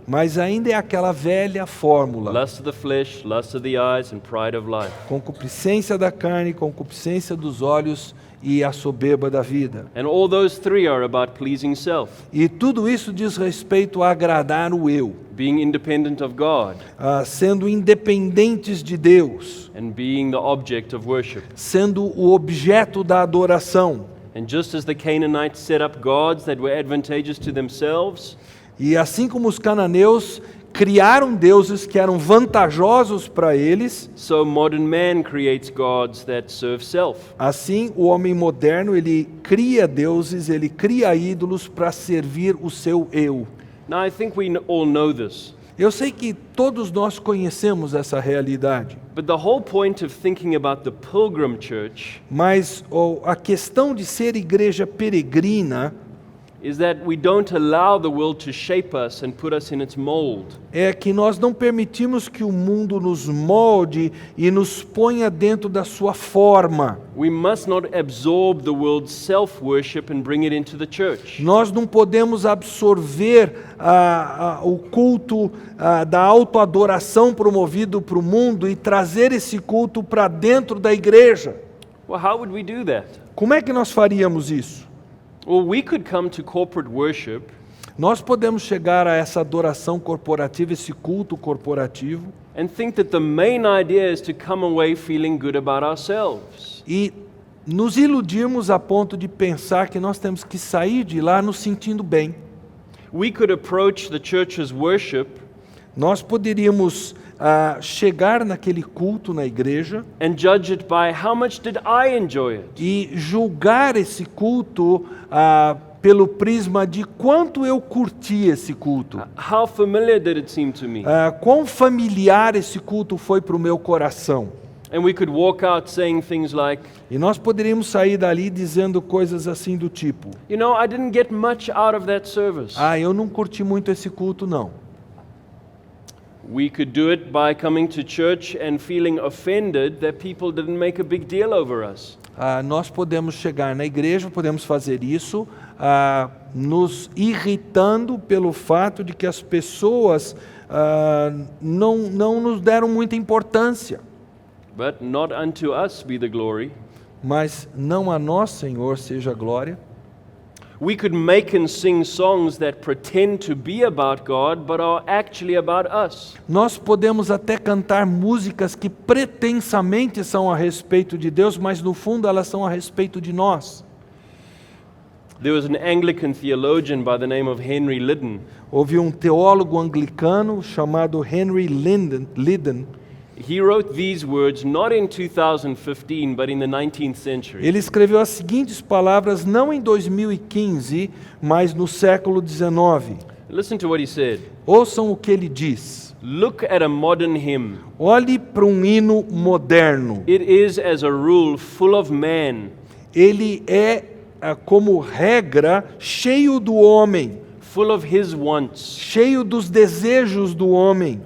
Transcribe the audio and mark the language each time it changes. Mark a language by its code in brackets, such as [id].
[pt] Mas ainda é aquela velha fórmula. [en] Lust of the flesh, lust of the eyes, and pride of life. [pt] Concupiscência da carne, concupiscência dos olhos e a soberba da vida. [en] And all those three are about pleasing self, [pt] E tudo isso diz respeito a agradar o eu. [en] being independent of God, [pt] Sendo independentes de Deus, [en] and being the object of worship. [pt] sendo o objeto da adoração. [en] And just as the Canaanites set up gods that were advantageous to themselves, [pt] E assim como os cananeus criaram deuses que eram vantajosos para eles, [en] so modern man creates gods that serve self. [pt] assim o homem moderno, ele cria deuses, ele cria ídolos para servir o seu eu. [en] Now I think we all know this, [pt] Eu sei que todos nós conhecemos essa realidade, [en] but the whole point of thinking about the pilgrim church [pt] mas a questão de ser igreja peregrina [en] is that we don't allow the world to shape us and put us in its mold. [pt] é que nós não permitimos que o mundo nos molde e nos ponha dentro da sua forma. [en] We must not absorb the world's self-worship and bring it into the church. [pt] Nós não podemos absorver o culto da autoadoração promovido para o mundo e trazer esse culto para dentro da igreja. [en] Well, how would we do that? [pt] Como é que nós faríamos isso? [en] Well, we could come to corporate worship [pt] Nós podemos chegar a essa adoração corporativa, esse culto corporativo, [en] and think that the main idea is to come away feeling good about ourselves. [pt] e nos iludirmos a ponto de pensar que nós temos que sair de lá nos sentindo bem. [en] We could approach the church's worship [pt] Nós poderíamos chegar naquele culto na igreja [en] and judge it by how much did I enjoy it? [pt] e julgar esse culto pelo prisma de quanto eu curti esse culto. [en] How familiar did it seem to me? [pt] Quão familiar esse culto foi para o meu coração. [en] And we could walk out saying things like, [pt] E nós poderíamos sair dali dizendo coisas assim do tipo: [en] you know, I didn't get much out of that service. [pt] eu não curti muito esse culto não. [en] We could do it by coming to church and feeling offended that people didn't make a big deal over us. [pt] Nós podemos chegar na igreja, podemos fazer isso, nos irritando pelo fato de que as pessoas não nos deram muita importância. [en] But not unto us be the glory. [pt] Mas não a nós, Senhor, seja a glória. [en] We could make and sing songs that pretend to be about God, but are actually about us. [pt] Nós podemos até cantar músicas que pretensamente são a respeito de Deus, mas no fundo elas são a respeito de nós. [en] There was an Anglican theologian by the name of Henry Liddon. [pt] Houve um teólogo anglicano chamado Henry Liddon. [en] He wrote these words not in 2015, but in the 19th century. [pt] Ele escreveu as seguintes palavras não em 2015, mas no século 19. [en] Listen to what he said. [pt] Ouçam o que ele diz. [en] Look at a modern hymn. [pt] Olhe para um hino moderno. [en] It is, as a rule, full of man, [pt] Ele é, como regra, cheio do homem, [en] full of his wants, [pt] cheio dos desejos do homem,